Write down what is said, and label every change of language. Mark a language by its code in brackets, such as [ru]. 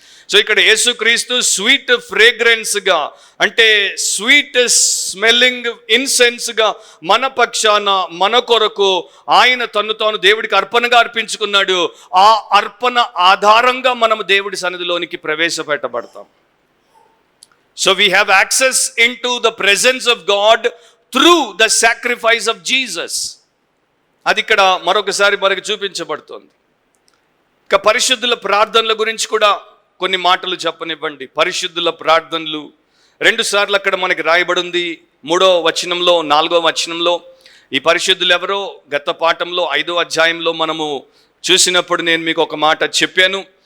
[te] So ఇక్కడ యేసుక్రీస్తు sweet ఫ్రేగ్రెన్స్గా, అంటే స్వీట్ స్మెల్లింగ్ ఇన్సెన్స్గా మన పక్షాన, మన కొరకు ఆయన తను తాను దేవుడికి అర్పణగా అర్పించుకున్నాడు. ఆ అర్పణ ఆధారంగా మనం దేవుడి సన్నిధిలోనికి ప్రవేశపెట్టబడతాం. [en] So we have access into the presence of God through the sacrifice of Jesus. [te] అది ఇక్కడ మరొకసారి మనకు చూపించబడుతుంది. ఇక పరిశుద్ధుల ప్రార్థనల గురించి కూడా కొన్ని మాటలు చెప్పనివ్వండి. పరిశుద్ధుల ప్రార్థనలు 2 సార్లు అక్కడ మనకి రాయబడింది. 3వ వచనంలో, 4వ వచనంలో. ఈ పరిశుద్ధులు ఎవరో గత పాఠంలో 5వ అధ్యాయంలో మనము చూసినప్పుడు నేను మీకు ఒక మాట చెప్పాను.